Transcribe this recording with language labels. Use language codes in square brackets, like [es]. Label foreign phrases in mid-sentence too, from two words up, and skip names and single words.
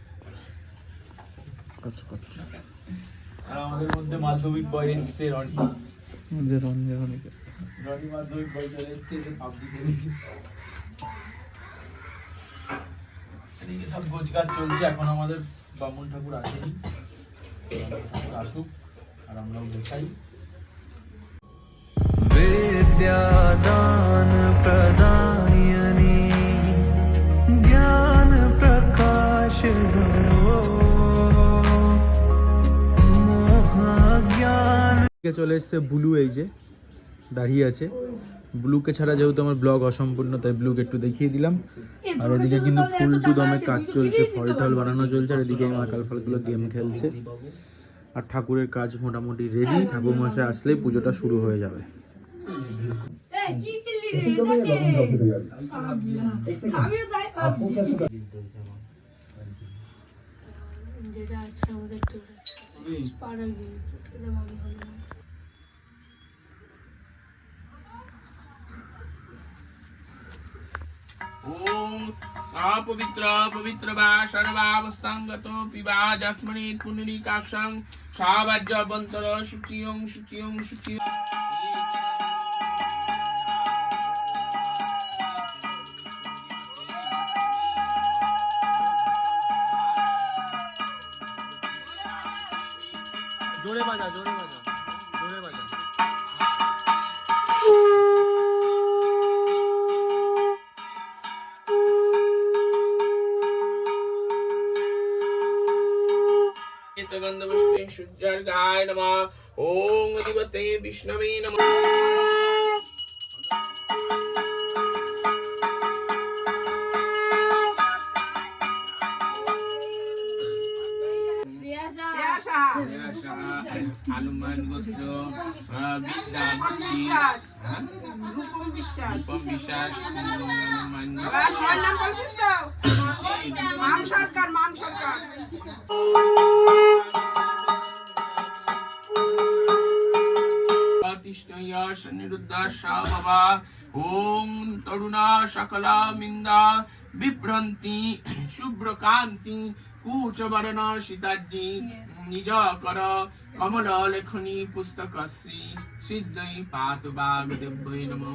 [bn] আর আমাদের মধ্যে মাধ্যমিক বয় এসছে রনি। রনি মাধ্যমিক বয় চলে এসছে, পাবজি খেলছে। এদিকে সব গোছগাছ চলছে, এখন আমাদের বামুন ঠাকুর আসেনি। আসুক আর আমরাও গোছাই। [sa] विद्यादान प्रदायिनी ज्ञान प्रकाश धरो मोह ज्ञान। [bn] চলে এসছে ব্লু, এই যে দাঁড়িয়ে আছে। ব্লুকে ছাড়া যেহেতু আমার ব্লগ অসম্পূর্ণ, তাই ব্লুকে একটু দেখিয়ে দিলাম। আর এদিকে কিন্তু ফুল টু দমে কাজ চলছে, ফল টল বানানো চলছে। আর এদিকে মাকাল ফলগুলো গেম খেলছে। আর ঠাকুরের কাজ মোটামুটি রেডি। ঠাকুর মশাই আসলেই পুজোটা শুরু হয়ে যাবে। যেটা আছে আমাদের পাড়া গিয়ে [sa] ओम अपवित्र पवित्र वा सर्वावस्थांगतो पिबा जस्मनि पुनरीकाक्षं सावज्जवंतर शुचियं शुचियं शुचियं। [bn] জোরে বাজা, জোরে বাজা, জোরে বাজা। [sa] गंधपुष्पे शुद्धर्गाय नमः। ओम अधिपते विष्णवे नमः। हनुमान गोत्र [bn] বিশ্বাস রূপম বিশ্বাস নাম বলছিস তো? মাম সরকার [sa] ओम तरुणा सकला मिंदा विभ्रंति शुभ्रकांति कूचवर्ण सीताजी निज कर कमल लेखनी पुस्तक श्री सिद्धि पात वागदेव्यै नमः।